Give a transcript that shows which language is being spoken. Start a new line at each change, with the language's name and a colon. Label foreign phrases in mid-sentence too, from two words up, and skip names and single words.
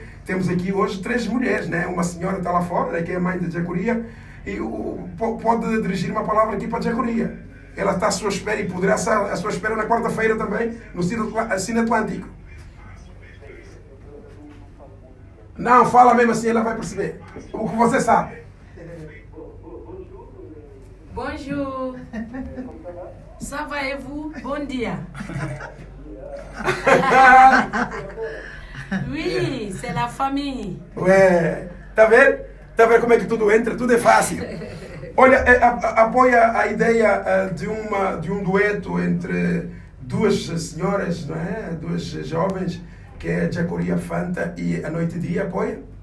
Portuguese: Temos aqui hoje 3 mulheres, né? Uma senhora está lá fora, que é a mãe de Jacuria, e pode dirigir uma palavra aqui para a Jacuria. Ela está à sua espera e poderá estar à sua espera na quarta-feira também, no Cine Atlântico. Não, fala mesmo assim, ela vai perceber. O que você sabe.
French: Bonjour. Ça va et vous?
Portuguese: Bon dia.
French: Oui, c'est la famille.
Portuguese: Ué, tá vendo? Tá vendo como é que tudo entra? Tudo é fácil. Olha, apoia a ideia de um dueto entre 2 senhoras, não é? 2 jovens, que é a Jacuria Fanta e a Noite Dia, apoia?